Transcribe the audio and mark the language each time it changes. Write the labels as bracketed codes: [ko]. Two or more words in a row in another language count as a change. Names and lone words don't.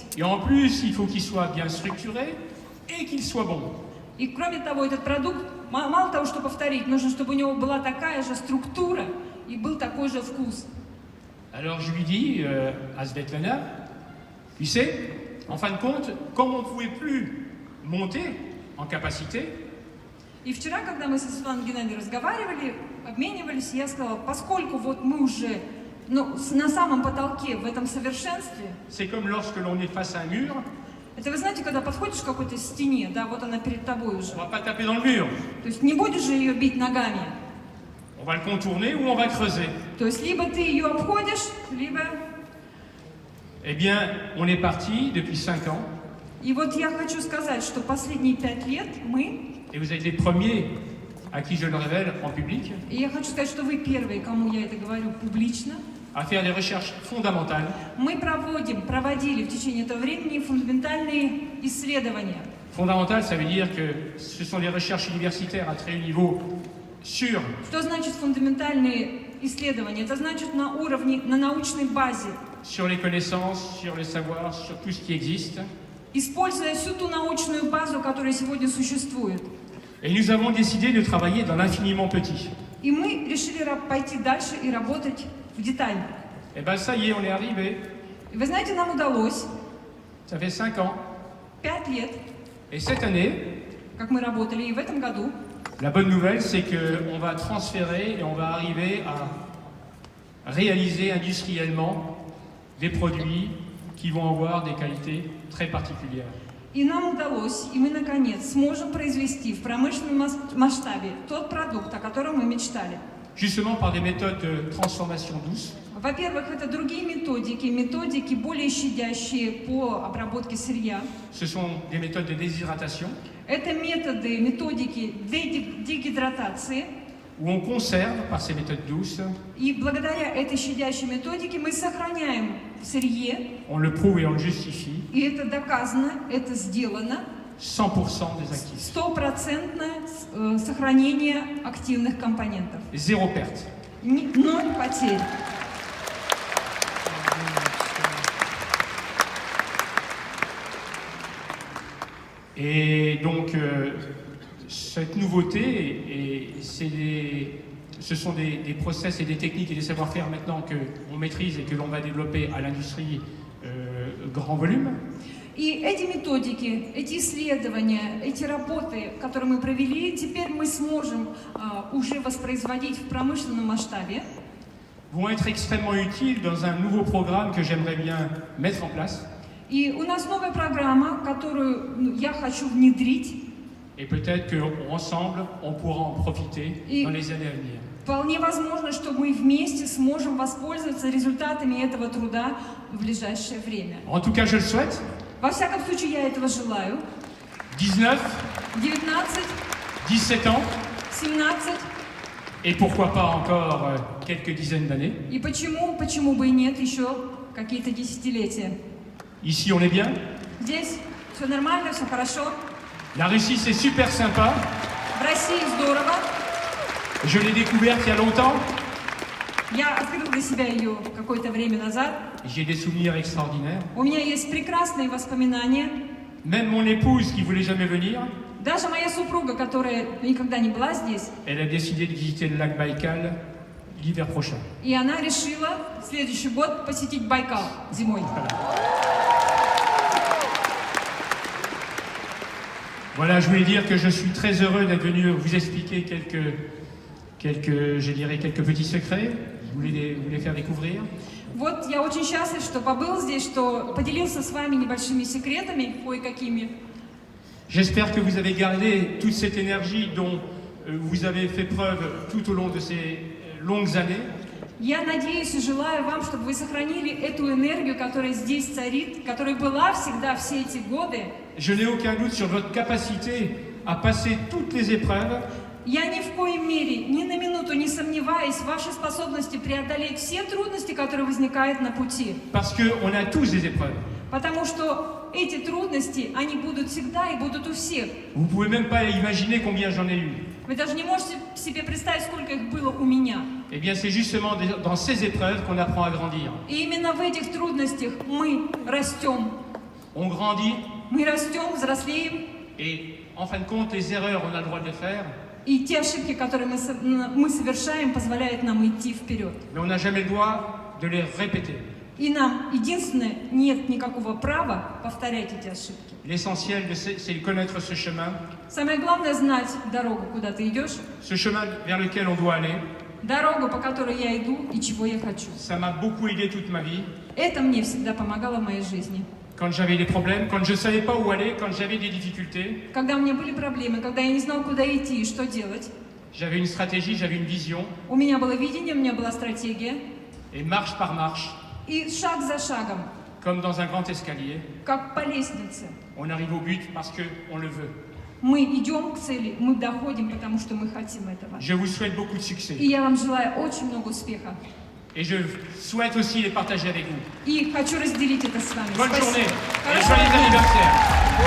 [fr] Et en plus, il faut qu'il soit bien structuré et qu'il soit bon. [ru] И кроме того, этот продукт, мало того, что повторить, нужно, чтобы у него была такая же структура и был такой же вкус. [fr] Alors je lui dis à Svetlana, tu sais, en fin de compte, comme on ne pouvait plus monter en capacité, [ru] И вчера, когда мы со Светланой Геннадьевной разговаривали, обменивались, я сказала, поскольку вот мы уже на самом потолке, в этом совершенстве, [fr] c'est comme lorsque l'on est face à un mur, [ru] это вы знаете, когда подходишь к какой-то стене, да, вот она перед тобой уже. [fr] on ne va pas taper dans le mur, [ru] То есть не будешь же ее бить ногами. [fr] on va le contourner ou on va creuser. [ru] То есть либо ты ее обходишь, либо... [fr] Eh bien, on est parti depuis 5 ans, [ru] И вот я хочу сказать, что последние 5 лет мы, [fr] et vous êtes les premiers à qui je le révèle en public, [ru] и я хочу сказать, что вы первые, кому я это говорю публично, [fr] à faire des recherches fondamentales [ru] мы проводили в течение этого времени фундаментальные исследования. [fr] Fondamentales, ça veut dire que ce sont des recherches universitaires à très haut niveau sur [ru] Что значит фундаментальные исследования? Это значит на уровне, на научной базе, [fr] les connaissances, sur les savoirs, sur tout ce qui existe. [ru] используя всю ту научную базу, которая сегодня существует. [fr] Et nous avons décidé de travailler dans l'infiniment petit. [ru] И мы решили пойти дальше и работать в деталь. [fr] Et bien ça y est, on est arrivé. [ru] И вы знаете, нам удалось [fr] Ça fait 5 ans. [ru] 5 лет, [fr] Et cette année, [ru] как мы работали, и в этом году [fr] la bonne nouvelle, c'est qu'on va transférer et on va arriver à réaliser industriellement des produits qui vont avoir des qualités très particulières. [ru] и нам удалось, и мы наконец сможем произвести в промышленном масштабе тот продукт, о котором мы мечтали. [fr] Justement par des méthodes de transformation douce, [ru] Во-первых, это другие методики более щадящие по обработке сырья. [fr] ce sont des méthodes de déshydratation, [ru] Это методики дегидратации. [fr] où on conserve par ces méthodes douces, [ru] И благодаря этой щадящей методике мы сохраняем в сырье, [fr] on le prouve et on le justifie, [ru] и это доказано, это сделано, [fr] 100% des actifs. [ru] стопроцентное сохранение активных компонентов. [fr] Zéro perte. [ru] Ноль потерь. [fr] Et donc, cette nouveauté, ce sont des process et des techniques et des savoir-faire maintenant qu'on maîtrise et que l'on va développer à l'industrie grand volume. [ru] И эти методики, эти исследования, эти работы, которые мы провели, теперь мы сможем уже воспроизводить в промышленном масштабе. [fr] Vont être extrêmement utiles dans un nouveau programme que j'aimerais bien mettre en place. [ru] И у нас новая программа, которую я хочу внедрить. [fr] Et peut-être qu'ensemble, on pourra en profiter dans les années à venir. [ru] Вполне возможно, что мы вместе сможем воспользоваться результатами этого труда в ближайшее время. [fr] En tout cas, je le souhaite. [ru] Во всяком случае, я этого желаю. [fr] 19, [ru] 19, [fr] 17 ans, [ru] 17. [fr] et pourquoi pas encore quelques dizaines d'années. [ru] И почему бы и нет, еще какие-то десятилетия. [fr] Ici, on est bien. [ru] Здесь все нормально, все хорошо. [fr] La Russie, c'est super sympa. [ru] В России здорово. [fr] Je l'ai découverte il y a longtemps. [ru] Я открыл для себя ее какое-то время назад. [fr] J'ai des souvenirs extraordinaires. [ru] У меня есть прекрасные воспоминания. [fr] Même mon épouse, qui voulait jamais venir, [ru] Даже моя супруга, которая никогда не была здесь, [fr] elle a décidé de visiter le lac Baïkal l'hiver prochain. [ru] и она решила в следующий год посетить Байкал зимой. [fr] Voilà, je voulais dire que je suis très heureux d'être venu vous expliquer quelques petits secrets. Vous les faire découvrir. [ru] Вот я очень счастлив, что побыл здесь, что поделился с вами небольшими секретами, кое-какими. [fr] J'espère que vous avez gardé toute cette énergie dont vous avez fait preuve tout au long de ces longues années. [ru] Я надеюсь и желаю вам, чтобы вы сохранили эту энергию, которая здесь царит, которая была всегда все эти годы. [fr] Je n'ai aucun doute sur votre capacité à passer toutes les épreuves. [ru] Я ни в коей мере, ни на минуту не сомневаюсь в вашей способности преодолеть все трудности, которые возникают на пути. [fr] Parce qu'on a tous des épreuves. [ru] Потому что эти трудности, они будут всегда и будут у всех. [fr] Vous ne pouvez même pas imaginer combien j'en ai eu. [ru] Вы даже не можете себе представить, сколько их было у меня. [fr] Eh bien, c'est justement dans ces épreuves qu'on apprend à grandir. [ru] И именно в этих трудностях мы растем. [fr] On grandit [ru] Мы растем, взрослеем. [fr] et, en fin de compte, les erreurs, on a le droit de les faire. [ru] И те ошибки, которые мы совершаем, позволяют нам идти вперед. [fr] Mais on n'a jamais le droit de les répéter. [ru] И нам, единственное, нет никакого права повторять эти ошибки. [fr] L'essentiel, c'est de connaître ce chemin, [ru] Самое главное знать дорогу, куда ты идешь, [fr] ce chemin vers lequel on doit aller. [ru] дорогу, по которой я иду и чего я хочу. [fr] Ça m'a beaucoup aidé toute ma vie. [ru] Это мне всегда помогало в моей жизни. [fr] Quand j'avais des problèmes, quand je ne savais pas où aller, quand j'avais des difficultés, [ru] Когда у меня были проблемы, когда я не знал, куда идти и что делать, [fr] j'avais une stratégie, j'avais une vision. [ru] у меня было видение, у меня была стратегия. [fr] Et marche par marche, [ru] И шаг за шагом, [fr] comme dans un grand escalier, [ru] как по лестнице, [fr] on arrive au but parce qu'on le veut. [ru] мы идем к цели, мы доходим, потому что мы хотим этого. [fr] Je vous souhaite beaucoup de [ru] И [fr] succès. [ru] я вам желаю очень много успеха. [fr] Et je souhaite aussi les partager avec vous. [ru] И хочу разделить это с вами. [fr] Bonne [ru] Спасибо. [fr] journée et [ru] Хорошего [fr] joyeux [ru] дня. [fr] anniversaire.